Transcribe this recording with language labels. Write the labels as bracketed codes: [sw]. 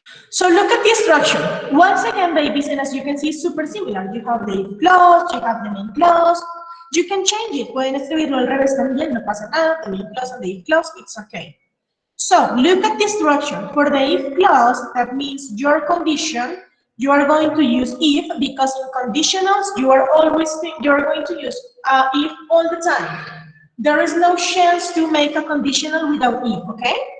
[en] So look at the structure. Once again, babies, and as you can see, it's super similar. You have the if clause, you have the main clause. You can change it. [es] Pueden escribirlo al revés también, no pasa nada. [en] The main clause and the if clause, it's okay. So look at the structure. For the if clause, that means your condition, you are going to use if, because in conditionals, you're going to use if all the time. There is no chance to make a conditional without if, okay?